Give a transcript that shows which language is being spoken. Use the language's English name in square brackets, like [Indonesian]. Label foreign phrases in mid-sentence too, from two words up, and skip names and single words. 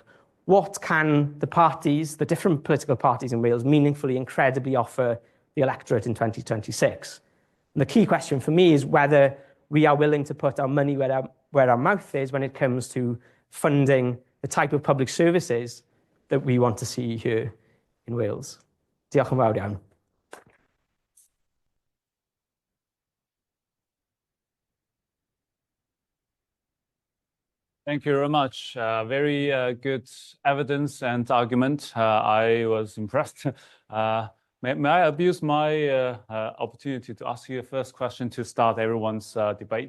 [English] What can the parties, the different political parties in Wales, meaningfully and credibly offer the electorate in 2026? And the key question for me is whether we are willing to put our money where our mouth is when it comes to funding the type of public services that we want to see here in Wales. [Welsh] Diolch yn fawr iawn. [English] Thank you very much. Very good evidence and argument. I was impressed. May I abuse my opportunity to ask you a first question to start everyone's debate?